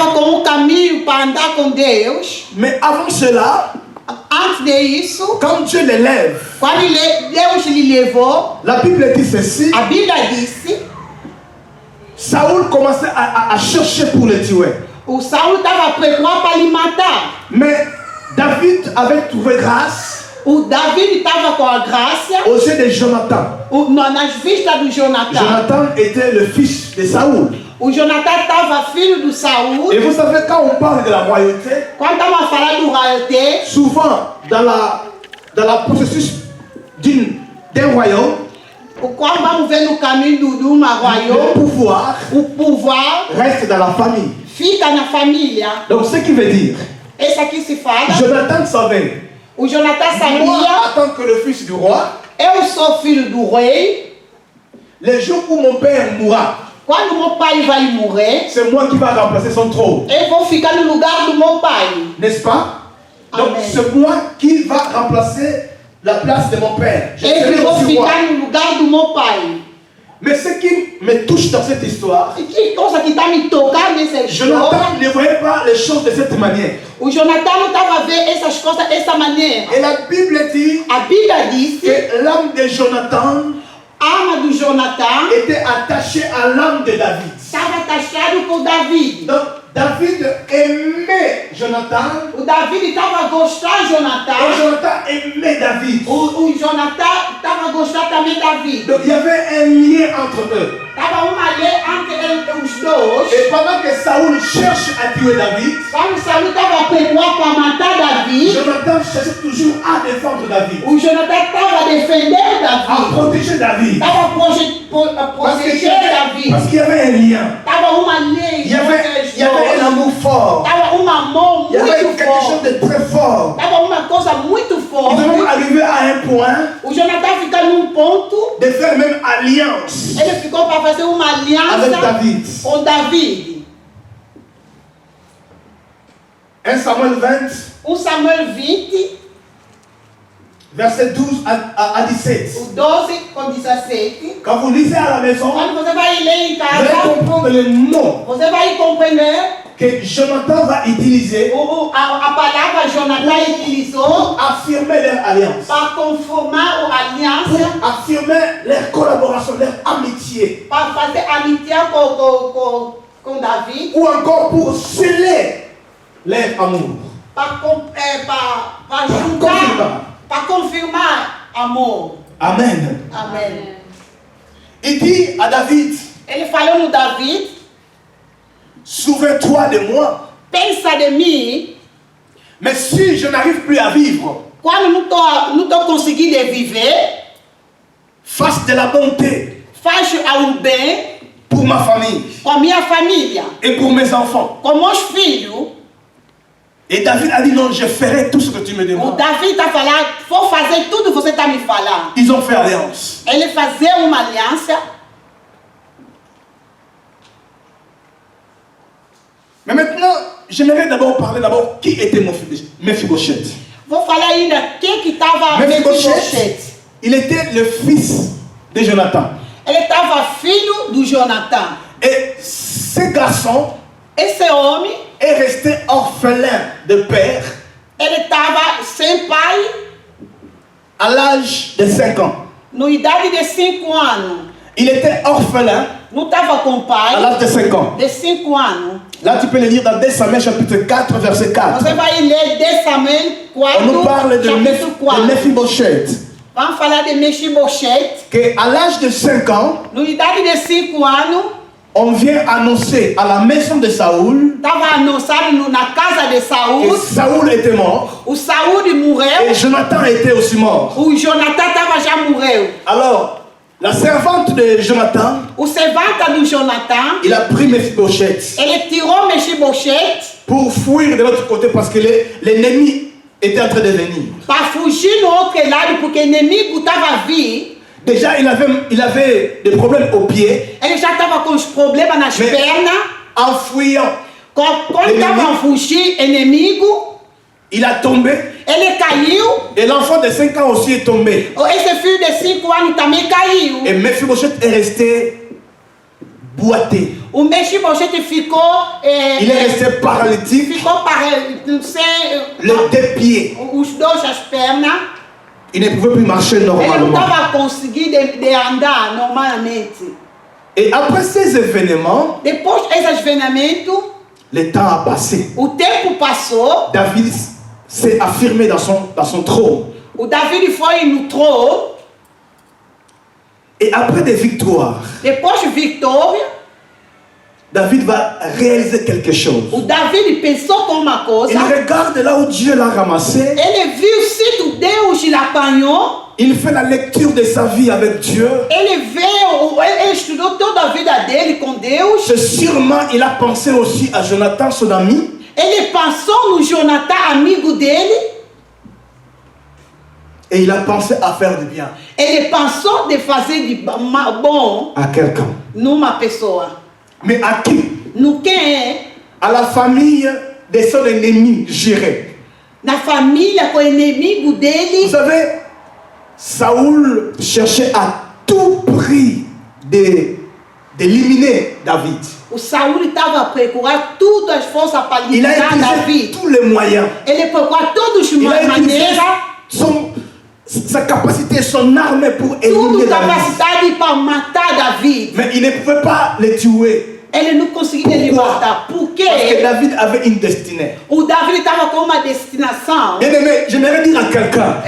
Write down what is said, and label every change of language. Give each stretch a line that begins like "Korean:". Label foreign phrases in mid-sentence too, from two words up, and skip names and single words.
French: Mais avant cela, quand Dieu l'élève, la Bible dit ceci, Saoul commençait à chercher pour le tuer. Mais David avait trouvé grâce
Portuguese: O Davi estava com a graça.
French: aux yeux de Jonathan.
Portuguese: Nas vistas do Jonathan.
French: Jonathan était le fils de Saoul.
Portuguese: O Jonathan estava filho do Saul.
French: Et vous savez, quand on parle de la royauté,
Portuguese: Quando estava falando do royauté,
French: souvent dans la processus d'un royaume,
Portuguese: quando vamos ver no caminho de uma
French: le pouvoir
Portuguese: o pouvoir
French: reste dans la famille.
Portuguese: fica na família.
French: Donc ce qui veut dire,
Portuguese: Esse aqui se fala.
French: Jonathan savait,
Portuguese: O Jonathan
French: moi
Portuguese: sabia.
French: en tant que le fils du roi,
Portuguese: Eu sou filho do rei.
French: le jour où mon père mourra,
Portuguese: Quando meu pai vai morrer,
French: c'est moi qui va remplacer son trône.
Portuguese: eu vou ficar no lugar do meu pai.
French: N'est-ce pas? Donc Amen. c'est moi qui va remplacer la place de mon père. Je
Portuguese: Eu
French: serai
Portuguese: vou
French: aussi roi.
Portuguese: ficar no lugar do meu pai.
French: Mais ce qui me touche dans cette histoire,
Portuguese: E que coisa que está me tocando nessa história.
French: Jonathan ne voyait pas les choses de cette manière.
Portuguese: O Jonathan não estava a ver essas coisas dessa maneira.
French: Et la Bible dit
Portuguese: A Bíblia diz
French: que l'âme de Jonathan
Portuguese: a alma do Jonathan
French: était attachée à l'âme de David.
Portuguese: estava taxado com Davi.
French: Donc David aimait Jonathan
Portuguese: O Davi estava a gostar de
French: et
Portuguese: Jonathan.
French: Jonathan aimait David.
Portuguese: O Jonathan estava a gostar também de Davi.
French: Donc il y avait un lien entre eux.
Portuguese: Estava uma lei entre os dois.
French: Et pendant que Saoul cherche à tuer David,
Portuguese: Quando Saul estava a preparar para matar Davi,
French: Jonathan cherchait toujours à défendre David,
Portuguese: o Jonathan estava a defender
French: à
Portuguese: Davi.
French: protéger David.
Portuguese: Estava a proteger Davi.
French: Parce qu'il y avait un lien.
Portuguese: Estava uma lei.
French: Il y avait un amour fort.
Portuguese: Estava um amor
French: Il y avait
Portuguese: muito
French: quelque chose
Portuguese: forte.
French: de très fort.
Portuguese: Estava uma coisa muito
French: Ils
Portuguese: forte.
French: sont même arrivés à un point
Portuguese: O Jonathan fica num ponto.
French: de faire même alliance
Portuguese: Ele ficou para fazer uma
French: avec
Portuguese: aliança
French: David.
Portuguese: com Davi.
French: 1 Samuel 20,
Portuguese: Samuel 20,
French: verset 12 à 17.
Portuguese: o 12 com 17.
French: Quand vous lisez à la maison,
Portuguese: Quando você vai ler em
French: vous allez
Portuguese: casa,
French: comprendre les mots
Portuguese: você vai compreender
French: que Jonathan va utiliser
Portuguese: a palavra Jonathan utilizou
French: pour affirmer leur alliance,
Portuguese: para conformar a aliança,
French: pour affirmer leur collaboration, leur amitié,
Portuguese: para fazer amizade com Davi,
French: ou encore pour sceller leur amour.
Portuguese: para juntar, para confirmar amor.
French: Amen.
Portuguese: Amém.
French: Il dit à David,
Portuguese: Ele falou no Davi,
French: souviens-toi de moi,
Portuguese: pensa de mim,
French: mais si je n'arrive plus à vivre,
Portuguese: quando não tô conseguindo viver,
French: fasse de la bonté
Portuguese: faz um bem
French: pour ma famille
Portuguese: com a minha família,
French: et pour mes enfants.
Portuguese: com meus filhos.
French: Et David a dit non, je ferai tout ce que tu me
Portuguese: O
French: demandes.
Portuguese: Davi está falando, vou fazer tudo que você está me falando.
French: Ils ont fait alliance.
Portuguese: Ele fazia uma aliança.
French: Mais maintenant, j'aimerais d'abord parler d'abord qui était Mephibosheth.
Portuguese: Vou falar ainda quem que estava
French: Mephibosheth, il était le fils de Jonathan.
Portuguese: Ele estava filho do Jonathan.
French: Et ce garçon
Portuguese: Esse homem,
French: est resté orphelin de père
Portuguese: ele estava sem pai
French: à l'âge de 5 ans.
Portuguese: na idade de 5 anos.
French: Il était orphelin
Portuguese: Não estava com
French: à
Portuguese: pai
French: l'âge de 5 ans.
Portuguese: de 5 anos.
French: Là, tu peux le lire dans 2 Samuel chapitre 4, verset 4.
Portuguese: Você vai ler 2 Samuel 4,
French: On nous parle de
Portuguese: capítulo 4.
French: Mephibosheth,
Portuguese: Vamos falar de Mephibosheth.
French: qu'à l'âge de 5 ans,
Portuguese: Na idade de 5 anos,
French: on vient annoncer à la maison de Saoul
Portuguese: estava anunciado na casa de
French: que
Portuguese: Saul.
French: Saoul était mort
Portuguese: O Saul
French: et
Portuguese: morreu.
French: Jonathan était aussi mort.
Portuguese: O Jonathan já morreu.
French: Alors, la servante de Jonathan,
Portuguese: O servante do Jonathan,
French: il a pris Mephibosheth
Portuguese: ele tirou Mephibosheth
French: pour fuir de l'autre côté parce que l'ennemi était en train de venir.
Portuguese: para fugir no outro lado, porque o inimigo estava vindo.
French: Déjà, il avait des problèmes aux pieds.
Portuguese: Ele já estava com os problemas nas
French: Mais-
Portuguese: pernas.
French: En fuyant,
Portuguese: Quando estava a fugir, inimigo,
French: il a tombé
Portuguese: ele caiu.
French: et l'enfant de 5 ans aussi est tombé.
Portuguese: Esse filho de 5 anos também caiu.
French: Et Mephibosheth est resté boité.
Portuguese: O Mephibosheth ficou,
French: Il est resté paralytique,
Portuguese: ficou sem
French: les 2 pieds.
Portuguese: os dois as pernas.
French: Il ne pouvait plus marcher
Portuguese: Ele não
French: normalement.
Portuguese: estava conseguindo de andar normalmente.
French: Et après ces événements,
Portuguese: Depois desses eventos,
French: le temps a passé.
Portuguese: o tempo passou.
French: David s'est affirmé dans son trône.
Portuguese: O Davi foi no trono.
French: Et après des victoires,
Portuguese: Depois de vitória,
French: David va réaliser quelque chose.
Portuguese: o Davi pensou com uma coisa.
French: Il regarde là où Dieu l'a ramassé.
Portuguese: Ele viu se o Deus lhe apanhou.
French: Il fait la lecture de sa vie avec Dieu.
Portuguese: Ele estudou toda a vida dele com Deus.
French: C'est sûrement, il a pensé aussi à Jonathan, son ami.
Portuguese: Ele pensou no Jonathan, amigo dele.
French: Et il a pensé à faire du bien
Portuguese: Ele pensou de fazer de bom
French: à quelqu'un.
Portuguese: numa pessoa.
French: Mais à qui?
Portuguese: No quem é?
French: À la famille de son ennemi juré.
Portuguese: Na família com o inimigo dele.
French: Vous savez, Saoul cherchait à tout prix d'éliminer David.
Portuguese: O Saul estava a procurar todas as forças para
French: Il a
Portuguese: eliminar
French: utilisé
Portuguese: Davi.
French: tous les moyens.
Portuguese: Ele procurou todas as
French: Il a utilisé
Portuguese: maneiras,
French: sa capacité, son arme pour
Portuguese: tudo
French: éliminer David.
Portuguese: capacidade para matar Davi.
French: Mais il ne pouvait pas le tuer.
Portuguese: Ele não conseguia ele matar. Por
French: Parce que
Portuguese: quê?
French: David avait une destinée.
Portuguese: O Davi estava com uma destinação.
French: Bien aimé, j'aimerais dire à quelqu'un,